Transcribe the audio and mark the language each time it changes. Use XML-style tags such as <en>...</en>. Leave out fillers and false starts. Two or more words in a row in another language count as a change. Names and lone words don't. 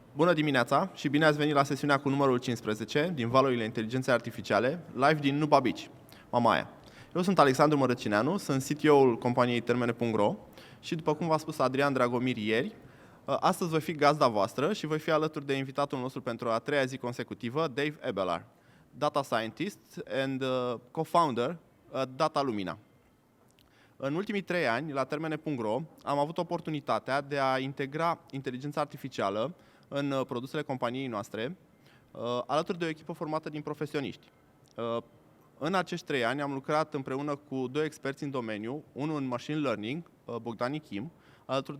<ro>Bună dimineața și bine ați venit la sesiunea cu numărul 15 din Valurile Inteligenței Artificiale, live din Nuba Beach, Mamaia. Eu sunt Alexandru Mărăcineanu, sunt CTO-ul companiei Termene.ro și, după cum v-a spus Adrian Dragomir ieri, astăzi voi fi gazda voastră și voi fi alături de invitatul nostru pentru a treia zi consecutivă, Dave Ebbelaar,</ro> <en>data scientist and co-founder Data Lumina.</en> <ro>În ultimii 3 ani, la Termene.ro, am avut oportunitatea de a integra inteligența artificială în produsele companiei noastre, alături de o echipă formată din profesioniști. În acești 3 ani am lucrat împreună cu 2 experți în domeniu, unul în</ro> <en>machine learning,</en> <ro>Bogdan Kim, alături</ro>